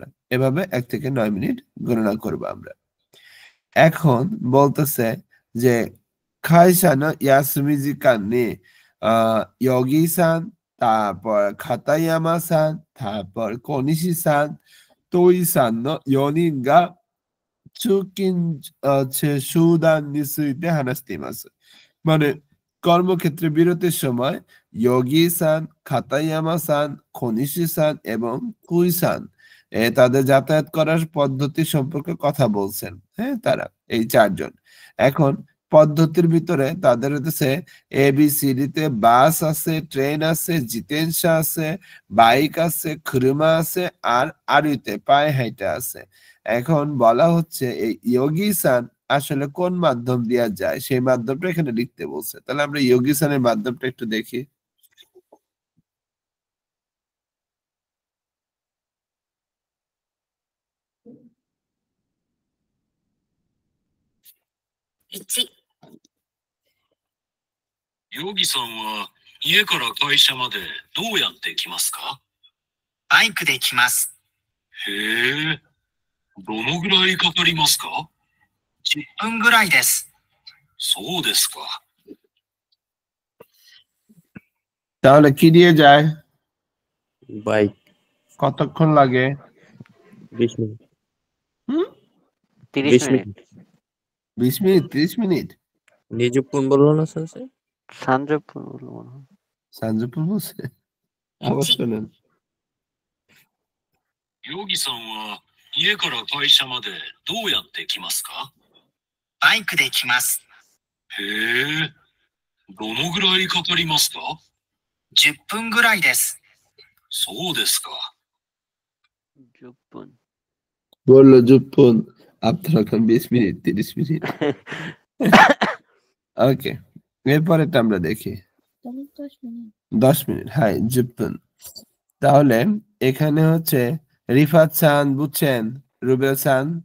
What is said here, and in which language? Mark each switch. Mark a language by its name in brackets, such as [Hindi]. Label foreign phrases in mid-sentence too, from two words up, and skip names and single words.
[Bangla] এভাবে 1 থেকে 9 মিনিট গণনা করবো আমরা। এখন বলতেছে যে [Japanese] 会社の休み時間にヨギさん, [Bangla] তারপর খাতায়ামা সান, তারপর কনিশি সান, [Japanese] トイさんの 4 人が通勤集団について話しています。 [Bangla] মানে কর্মক্ষেত্রে বিরতির সময় ইয়োগি সান, খাতায়ামা সান, কনিশি সান এবং কুই সান তাদের যাতায়াত করার পদ্ধতি সম্পর্কে কথা বলছেন। হ্যাঁ, তারা এই 4 জন। এখন পদ্ধতির ভিতরে তাদের হচ্ছে এবিসিডিতে বাস আছে, ট্রেন আছে, জিতেনশা আছে, বাইক আছে, খুরমা আছে, আর আরুতে পায়ে হাইটা আছে। এখন বলা হচ্ছে এই ইয়োগি সান আসলে কোন মাধ্যম দিয়া যায় সেই মাধ্যমটা এখানে লিখতে বলছে। তাহলে আমরা ইয়োগি সানের মাধ্যমটা একটু দেখি। [Japanese] ヨギさんは家から会社までどうやって来ますか？バイクで来ます。へえ、どのぐらいかかりますか 10分ぐらいです。そうですか。 [Bangla] তাহলে কি দিয়ে যায়? বাইক। কতক্ষণ লাগে? 20 মিনিট। 30 মিনিট। 20 মিনিট 30 মিনিট নিজুপুন বললো না স্যার? সানজুপুন বললো মনে হয়। সানজুপুন বলছে? আবার শুনেন। ヨギさんは家から会社までどうやって来ますか？バイクで来ます。へえ、どのぐらいかかりますか 10分ぐらいです。そうですか。 জুপুন। বললো জুপুন, আপনারা এখন 20 মিনিট 30 মিনিট। ওকে, এরপরেটা আমরা দেখি। 10 মিনিট, হ্যাঁ জুপুন। তাহলে এখানে হচ্ছে রিফাত সান বুঝছেন, রুবেল সান?